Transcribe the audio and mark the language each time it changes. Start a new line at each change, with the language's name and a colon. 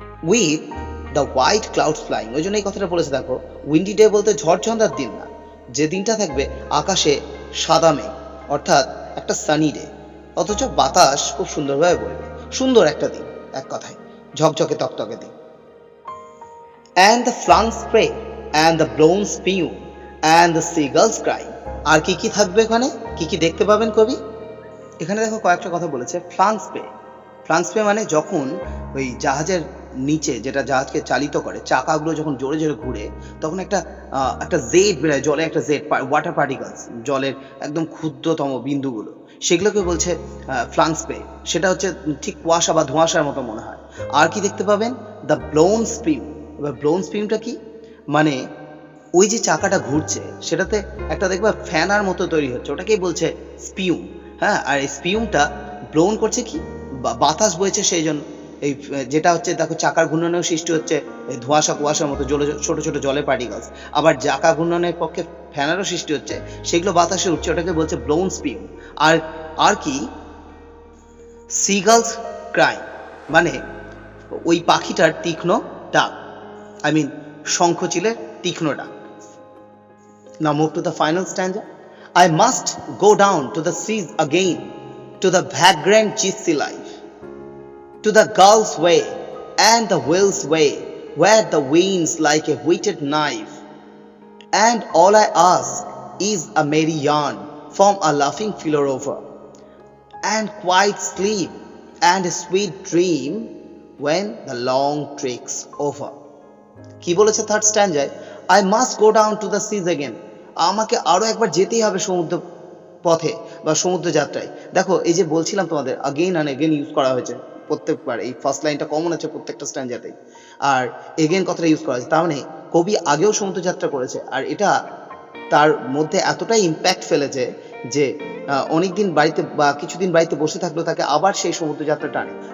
English: with the white clouds flying,
Bangla: ওই জন্য এই কথাটা বলেছে। দেখো উইন্ডি ডে বলতে ঝড়ঝঞ্ঝার দিন না, যে দিনটা থাকবে আকাশে সাদা মেঘ, অর্থাৎ একটা সানি ডে, অথচ বাতাস খুব সুন্দরভাবে বইবে। সুন্দর একটা দিন, এক কথায় ঝকঝকে তকতকে দিন।
English: And the flung spray and the blown spume and the seagulls crying.
Bangla: আর কি কি থাকবে ওখানে, কি কি দেখতে পাবেন কবি? এখানে দেখো কয়েকটা কথা বলেছে। ফ্লাংসপে মানে যখন ওই জাহাজের নিচে যেটা জাহাজকে চালিত করে চাকাগুলো যখন জোরে জোরে ঘুরে তখন একটা জেট বেরোয়, জলে একটা জেট, ওয়াটার পার্টিকলস, জলের একদম ক্ষুদ্রতম বিন্দুগুলো, সেগুলোকে বলছে ফ্লাংসপে। সেটা হচ্ছে ঠিক কুয়াশা বা ধোঁয়াশার মতো মনে হয়। আর কি দেখতে পাবেন?
English: The blown spume.
Bangla: এবার ব্লোন স্পিমটা কি? মানে ওই যে চাকাটা ঘুরছে সেটাতে একটা দেখবা ফ্যানার মতো তৈরি হচ্ছে, ওটাকেই বলছে স্পিউম। হ্যাঁ, আর এই স্পিউমটা ব্লোন করছে কি, বাতাস বইছে সেই জন্য। এই যেটা হচ্ছে দেখো চাকার ঘূর্ণনেও সৃষ্টি হচ্ছে এই ধোঁয়াশা কুয়াশার মতো ছোট ছোট জলের পার্টিকলস। আবার চাকা ঘূর্ণনের পক্ষে ফ্যানারও সৃষ্টি হচ্ছে, সেগুলো বাতাসে উঠছে, ওটাকে বলছে ব্লোন স্পিউম। আর কি সিগালস ক্রাই, মানে ওই পাখিটার তীক্ষ্ণ ডাক,
English: I mean
Bangla: শঙ্খচিলের তীক্ষ্ণ ডাক।
English: Now move to the final stanza. I must go down to the seas again, to the vagrant gypsy life, to the gulf's way and the whale's way, where the winds like a whetted knife. And all I ask is a merry yarn from a laughing philosopher, and quiet sleep and a sweet dream when the long trek's over.
Bangla: কি বলেছে third স্ট্যান্ডায়?
English: I must go down to the seas again,
Bangla: আমাকে আরো একবার যেতেই হবে সমুদ্র পথে বা সমুদ্র যাত্রায়। দেখো এই যে বলছিলাম তোমাদের,
English: again and again
Bangla: ইউজ করা হয়েছে প্রত্যেকবার, এই ফার্স্ট লাইনটা কমন আছে প্রত্যেকটা স্ট্যান্ডাতেই, আর এগেন কথাটা ইউজ করা হয়েছে। তার মানে কবি আগেও সমুদ্র যাত্রা করেছে, আর এটা তার মধ্যে এতটাই ইম্প্যাক্ট ফেলেছে যে অনেকদিন বাড়িতে বা কিছুদিন বাড়িতে বসে থাকলেও তাকে আবার সেই সমুদ্র যাত্রা টানে।